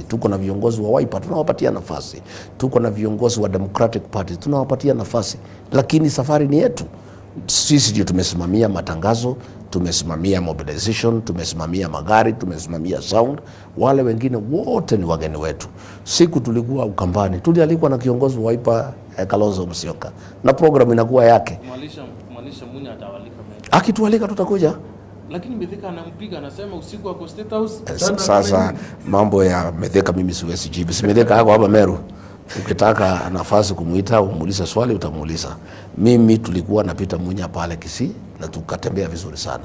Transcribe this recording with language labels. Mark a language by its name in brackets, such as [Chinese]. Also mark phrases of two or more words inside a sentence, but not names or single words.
[Swahili] Tuko na viongozi wa Wiper tunawapatia nafasi, tuko na viongozi wa Democratic Party tunawapatia nafasi, lakini safari ni yetu. Sisi ndio tumesimamia matangazo, tumesimamia mobilization, tumesimamia magari, tumesimamia sound. Wale wengine wote ni wageni wetu. Siku tulikuwa Ukambani, tulialikwa na kiongozi wa Wiper Kalonzo Musyoka, na program inakuwa yake. Mwalisha Munya atawalika Meru. Akitualika tutakuja. Lakini Mithika anampiga, anasema usiku wako State House. Sasa mambo ya Mithika mimi siwezi jibu. Mithika hako hapa Meru. Ukitaka nafasi kumuita umuulize swali utamuuliza. Mimi tulikuwa na Peter Munya pale Kisii na tukatembea vizuri sana.